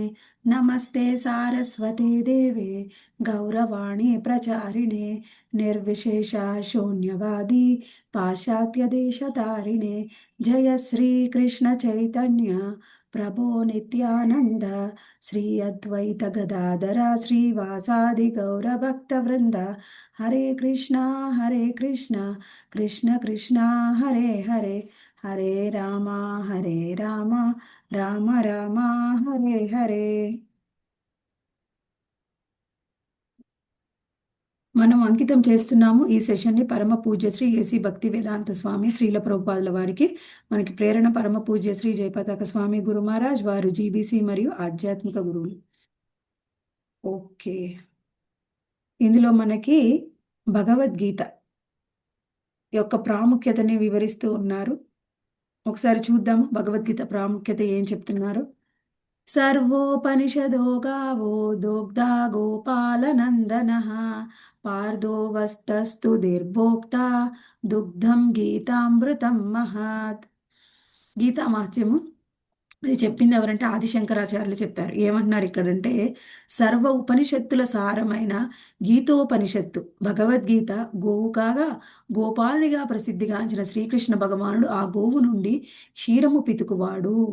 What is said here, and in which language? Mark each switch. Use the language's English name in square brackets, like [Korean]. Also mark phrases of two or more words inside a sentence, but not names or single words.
[Sanskrit] नमस्ते सारस्वते देवे गौरवाणी प्रचारिणे निर्विशेष शून्यवादी पाश्चात्यदेशतारिणे। जय श्री कृष्ण चैतन्य प्रभो नित्यानंद श्री अद्वैत गदाधर श्रीवासादि गौरभक्तवृंद। हरे कृष्णा कृष्ण कृष्ण हरे हरे हरे राम राम राम हरे हरे। [Telugu] మనం అంకితం చేస్తున్నాము ఈ సెషన్ని పరమ పూజ్య శ్రీ ఏసీ భక్తి వేదాంత స్వామి శ్రీల ప్రభుపాదుల వారికి. మనకి ప్రేరణ పరమ పూజ్య శ్రీ జయపతాక స్వామి గురు మహారాజ్ వారు జీబీసీ మరియు ఆధ్యాత్మిక గురువులు. ఓకే, ఇందులో మనకి భగవద్గీత యొక్క ప్రాముఖ్యతని వివరిస్తూ ఉన్నారు. ఒకసారి చూద్దాము భగవద్గీత ప్రాముఖ్యత ఏం చెప్తున్నారు. [Sanskrit] सर्वोपनिषदो गावो दोग्धा गोपालनन्दनः पार्थो वस्तस्तु निर्भोक्ता दुग्धं गीतामृतं महत्. [Telugu] గీతా మహత్యము ఇది చెప్పింది ఎవరంటే ఆదిశంకరాచార్యులు చెప్పారు. ఏమంటున్నారు ఇక్కడంటే, సర్వ ఉపనిషత్తుల సారమైన గీతోపనిషత్తు భగవద్గీత గోవు కాగా గోపాలునిగా ప్రసిద్ధిగాంచిన శ్రీకృష్ణ భగవానుడు ఆ గోవు నుండి క్షీరము పితుకువాడు.